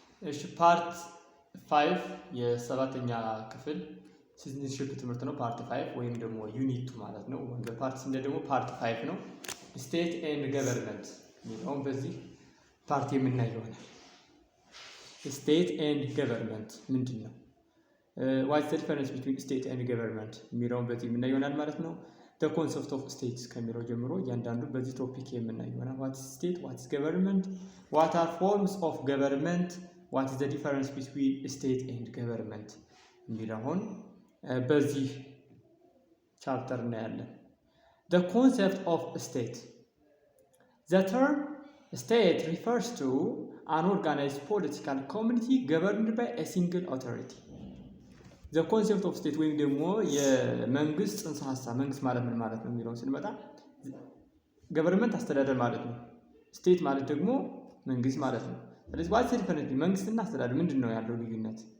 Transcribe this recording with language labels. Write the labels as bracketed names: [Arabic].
[Amharic] እሺ ፓርት 5 የሰባተኛ ክፍል ሲቲዝንሺፕ ትምህርት ነው። ፓርት 5 ወይም ደግሞ ዩኒት 2 ማለት ነው። ወንገ ፓርት ሲንደ ደግሞ ፓርት 5 ነው። [English] ስቴት ኤንድ ገቨርንመንት የሚለውን [Amharic] በዚህ ፓርት የምናየው ይሆናል። ስቴት ኤንድ ገቨርንመንት ምንድን ነው? [English] ዋትስ ዘ ዲፈረንስ ቢትዊን ስቴት ኤንድ ገቨርንመንት [Amharic] የሚለውን በዚህ የምናየው ይሆናል ማለት ነው። [English] the concept of states [Amharic] ከሚለው ጀምሮ እያንዳንዱ በዚህ ቶፒክ የምናየው ይሆናል። [English] what is state, what is government, what are forms of government, what is the difference between state and government [Amharic] የሚለውን በዚህ ቻፕተር እናያለን። [English] the concept of state, the term state refers to an organized political community governed by a single authority. the concept of state [Amharic] ወይም ደግሞ የመንግስት ጽንሰ ሐሳብ መንግስት ማለት ምን ማለት ነው የሚለውን ስንመጣ ገቨርንመንት አስተዳደር ማለት ነው። ስቴት ማለት ደግሞ መንግስት ማለት ነው። ስለዚህ [English] ዋትስ ዘ ዲፈረንስ [Amharic] መንግስትና አስተዳደር ምንድነው ያለው ልዩነት